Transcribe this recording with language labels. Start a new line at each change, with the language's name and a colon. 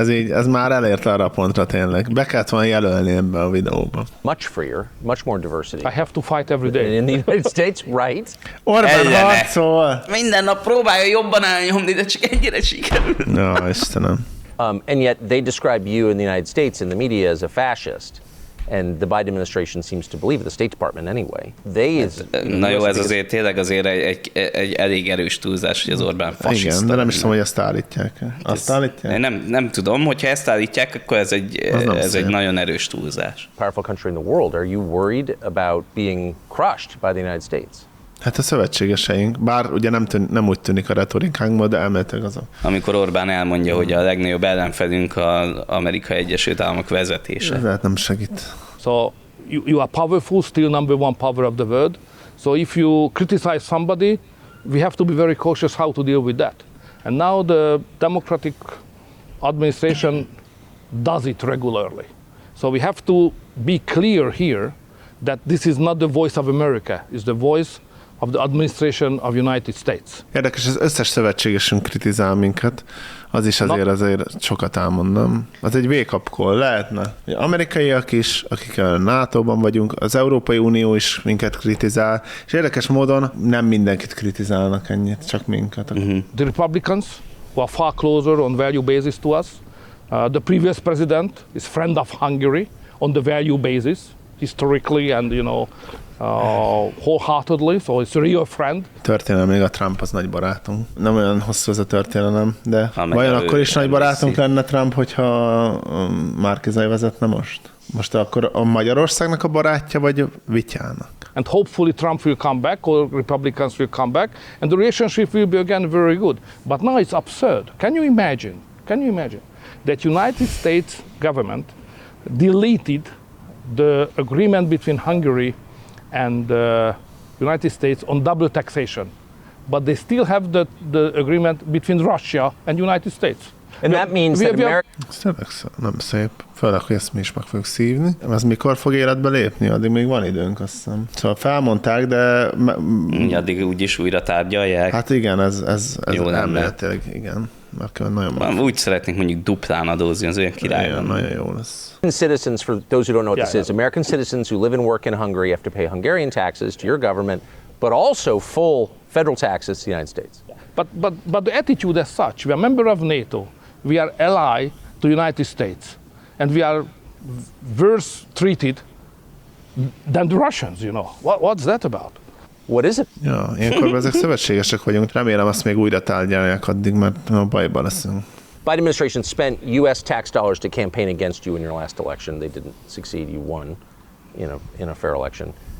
Hungarian: Ez már elért arra a pontra tényleg. Be kellett volna jelölni ebbe a videóba.
English: Much freer, much more diversity. I have to fight every day. In the United States, right?
Hungarian: Orbán harcol! Minden nap próbálja jobban elnyomni, de csak ennyire sikerül. Ja, Istenem.
English: And yet they describe you in the United States in the media as a fascist. And the Biden administration seems to believe, the State Department anyway. They is,
Hungarian: na jó, ez azért tényleg azért egy elég erős túlzás, hogy az Orbán fasiszta. Igen, de nem is tudom, hogy ezt állítják. Azt állítják? Nem tudom, hogyha ezt állítják, akkor ez egy nagyon erős túlzás.
English: Powerful country in the world. Are you worried about being crushed by the United States?
Hungarian: Hát a szövetségeseink, bár ugye nem úgy tűnik a retorikánkban, de elméletek azon. Amikor Orbán elmondja, hogy a legnagyobb ellenfelünk az Amerikai Egyesült Államok vezetése. Ez lehet nem segít.
English: So you are powerful, still number one power of the world. So if you criticize somebody, we have to be very cautious how to deal with that. And now the Democratic administration does it regularly. So we have to be clear here that this is not the voice of America, it's the voice of the administration of United States.
Hungarian: Érdekes, az összes szövetségesünk kritizál minket, az is azért sokat elmondom. Az egy wake-up-call lehetne. Amerikaiak is, akik a NATO-ban vagyunk, az Európai Unió is minket kritizál, és érdekes módon nem mindenkit kritizálnak ennyit, csak minket. Mm-hmm.
English: The Republicans, who are far closer on value basis to us, the previous president is friend of Hungary on the value basis, historically and, you know, wholeheartedly, so it's a real friend.
Hungarian: Történelem, még a Trump az nagy barátunk. Nem olyan hosszú ez a történelem, de amely vajon akkor is nagy barátunk lenne Trump, hogyha Márki-Zay vezetne most? Most akkor a Magyarországnak a barátja, vagy Vityának?
English: And hopefully Trump will come back, or Republicans will come back, and the relationship will be again very good. But now it's absurd. Can you imagine that United States government deleted the agreement between Hungary and the United States on double taxation, but they still have the agreement between Russia and United States. And that means that America...
Hungarian: Ez tényleg nem szép. Főleg, hogy ezt mi is meg fogjuk szívni. Ez mikor fog életbe lépni? Addig még van időnk, azt hiszem. Szóval felmondták, de... Addig úgyis újra tárgyalják. Hát igen, ez jó, nem lehet, tényleg, igen. Úgy szeretnék mondjuk duplán adózni az olyan királyban. Nagyon jó lesz.
English: American citizens, for those who don't know what this is, American citizens who live and work in Hungary have to pay Hungarian taxes to your government, but also full federal taxes to the United States. But the attitude as such, we are a member of NATO, we are ally to the United States, and we are worse treated than the Russians, you know. What's that about? What is it?
Hungarian: Ja, ilyenkor ezek szövetségesek vagyunk. Remélem, azt még újra tárgyalják addig, mert bajba leszünk.
English: Biden administration spent U.S. tax dollars to campaign against you in your last election. They didn't succeed. You won in a fair election.